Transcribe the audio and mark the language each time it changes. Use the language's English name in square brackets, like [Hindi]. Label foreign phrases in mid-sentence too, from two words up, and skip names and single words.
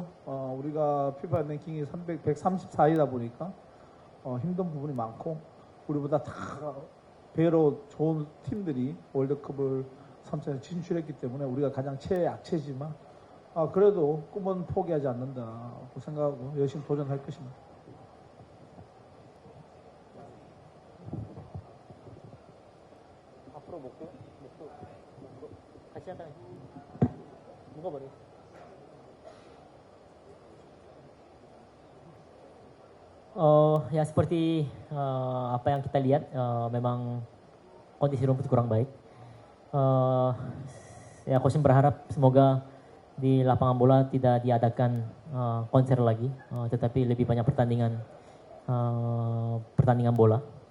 [Korean] 우리가 피파 랭킹이 134위다 보니까 힘든 부분이 많고 우리보다 다 배로 좋은 팀들이 월드컵을 3차에 진출했기 때문에 우리가 가장 최약체지만 그래도 꿈은 포기하지 않는다고 생각하고 열심히 도전할 것입니다. 앞으로 먹고 같이 하다 먹어버려. [Indonesian] Ya seperti apa yang kita lihat, memang kondisi rumput kurang baik. Ya coach berharap semoga di lapangan bola tidak diadakan konser lagi, tetapi lebih banyak pertandingan bola.